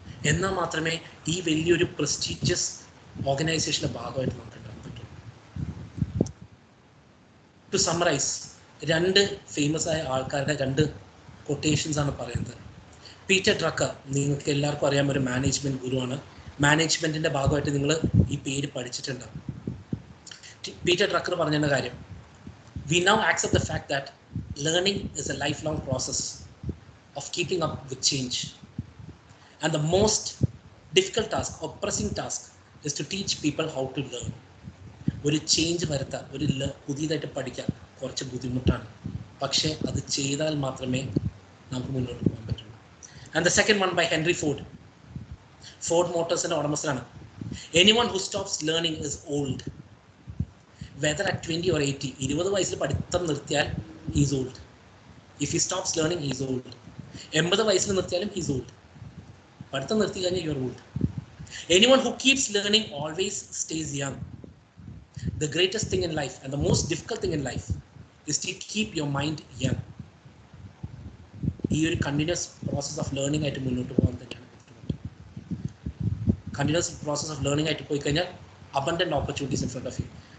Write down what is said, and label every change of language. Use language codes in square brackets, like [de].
[ml] എന്നാൽ മാത്രമേ ഈ വലിയൊരു പ്രസ്റ്റീജിയസ് ഓർഗനൈസേഷന്റെ ഭാഗമായിട്ട് നമുക്ക് ഉണ്ടാകാൻ പറ്റൂ. [en] to summarise, [ml] 2 ഫേമസ് ആയ ആൾക്കാരുടെ 2 കൊട്ടേഷൻസ് ആണ് പറയുന്നത്. പീറ്റർ ഡ്രക്കർ, നിങ്ങൾക്ക് എല്ലാവർക്കും അറിയാം, ഒരു മാനേജ്മെന്റ് ഗുരുവാണ്. മാനേജ്മെന്റിന്റെ ഭാഗമായിട്ട് നിങ്ങൾ ഈ പേര് പഠിച്ചിട്ടുണ്ടാവും. പീറ്റർ ഡ്രക്കർ പറഞ്ഞ കാര്യം, [en] we now accept the fact that learning is a lifelong process of keeping up with change, and the most difficult task or pressing task is to teach people how to learn. [ml] ഒരു change വരുത്താൻ, പുതിയതായിട്ട് പഠിക്കാൻ കുറച്ച് ബുദ്ധിമുട്ടാണ്, പക്ഷേ അത് ചെയ്താൽ മാത്രമേ നമുക്ക് മുന്നോട്ട് പോകാൻ പറ്റുള്ളൂ. [en] And the second one by Henry Ford. [ml] Ford മോട്ടോഴ്സിന്റെ ഉടമസ്ഥനാണ്. [en] Anyone who stops learning is old. whether at 20 or 80, [ml] 20 വയസ്സിൽ പഠിത്തം നിർത്തിയാൽ [en] he's old. If he stops learning, he's old. [ml] 80 വയസ്സിൽ നിർത്തിയാലും [en] he's old. [ml] പഠിത്തം നിർത്തി കഴിഞ്ഞാൽ [en] you're old. Anyone who keeps learning always stays young. The greatest thing in life and the most difficult thing in life is to keep your mind young. [ml] ഈ ഒരു [en] continuous process of learning [ml] ആയിട്ട് മുന്നോട്ട് പോകാൻ തന്നെയാണ് ബുദ്ധിമുട്ട്. [en] continues process of learning [ml] ആയിട്ട് പോയി കഴിഞ്ഞാൽ [en] abundant opportunities in front of you.